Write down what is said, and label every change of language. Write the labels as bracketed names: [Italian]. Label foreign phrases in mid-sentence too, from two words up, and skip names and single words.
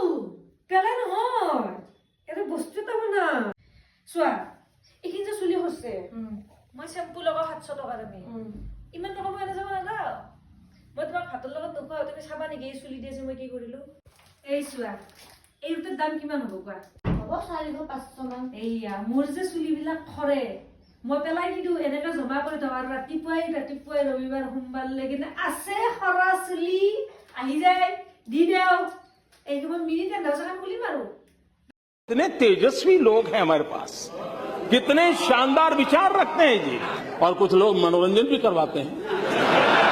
[Assamese] পেলাই নহয় এটা বস্তু এটা না চোৱা এইখিনি যে চুলি হৈছে মই চেম্পু লগা 700 টকা দামী ইমান টকা মই নাযাব না মই তোমাক ভাতৰ লগত নোখোৱা তুমি চাবা নেকি এই চুলি দিছে মই কি কৰিলো এই চোৱা এই দুটাৰ দাম কিমান হ'ব কোৱা হ'ব 400-500 মান এইয়া মোৰ যে চুলিবিলাক খৰে মই পেলাই দিওঁ এনেকা জমা কৰি থওঁ আৰু ৰাতিপুৱাই ৰবিবাৰ সোমবাৰ লৈকে আছে খৰা চুলি আহি যায় দি দেও এই মই মিনিট দশকান খুলিম আৰু [Hindi] कितने तेजस्वी लोग हैं हमारे पास कितने शानदार विचार रखते हैं जी और कुछ लोग मनोरंजन भी करवाते हैं